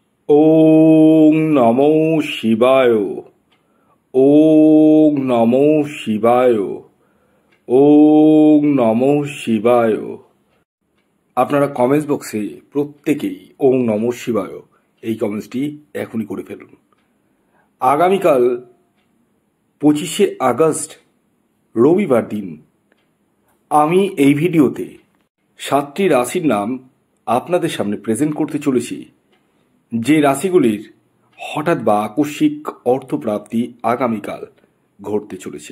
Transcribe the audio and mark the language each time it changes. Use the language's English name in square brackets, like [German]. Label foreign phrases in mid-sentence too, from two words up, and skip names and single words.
[Sanskrit] ওং নমো শিবায়। ওং নমো শিবায়। ওং নমো শিবায়। [Bangla] আপনারা কমেন্টস বক্সে প্রত্যেকেই [Sanskrit] ওং নমো শিবায় [Bangla] এই কমেন্টসটি এখনই করে ফেলুন। আগামীকাল 25শে আগস্ট রবিবার দিন আমি এই ভিডিওতে 7টি রাশির নাম আপনাদের সামনে প্রেজেন্ট করতে চলেছি, যে রাশিগুলির হঠাৎ বা আকস্মিক অর্থপ্রাপ্তি আগামীকাল ঘটতে চলেছে।